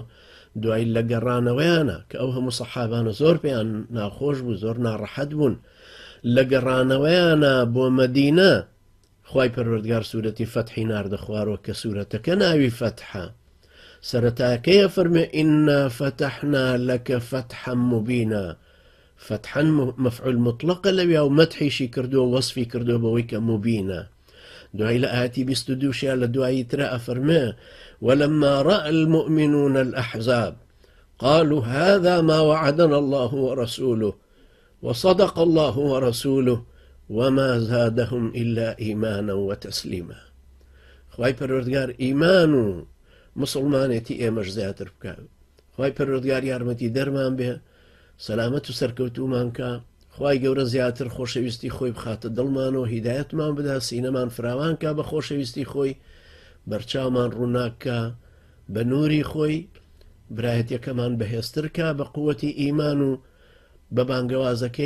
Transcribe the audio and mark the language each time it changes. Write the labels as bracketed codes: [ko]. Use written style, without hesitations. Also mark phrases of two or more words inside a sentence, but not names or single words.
[ckb] دوای لە گەڕانەوەیانە کە ئەو هەموو سەحابانە زۆر پێیان ناخۆش بوو، زۆر ناڕەحەت بوون، لە گەڕانەوەیانە بۆ مەدینە خوای پەروەردگار سوورەتی فەتحی ناردە خوارەوە کە سوورەتەکە ناوی فەتحە. سەرەتاکەیە فەرمێ [ar] ئینا فەتەحنا لەکە فەتحەن موبینە، فەتحەن مەفعول مطلقە [ckb] لەویا و مەدحیشی کردووە وەصفی کردووە بەوەی کە موبینە. دوای لە ئاەتی 22 لە دوایی ترە ئەفەرمێ [ar] ولما رأى المؤمنون الأحزاب قالوا هذا ما وعدنا الله ورسوله وصدق الله ورسوله وما زادهم إلا إيمانا وتسليما. [ckb] خوای پەروەردگار ئیمان و مسلمانێتی ئێمەش زیاتر بکە، خوای پەروەردگار یارمەتی دەرمان بێ، سەلامەت و سەرکەوتومان کە، خوای گەورە زیاتر خۆشەویستی خۆی بخاتە دڵمانەوە، هیدایەتمان بدا، سینەمان فراوان کا بە خۆشەویستی خۆی، بەرچاومان ڕووناکە بە نووری خۆی، برایەتەکەمان بەهێزترکە بە قووەتی ئیمان و بە بانگەوازەکەی.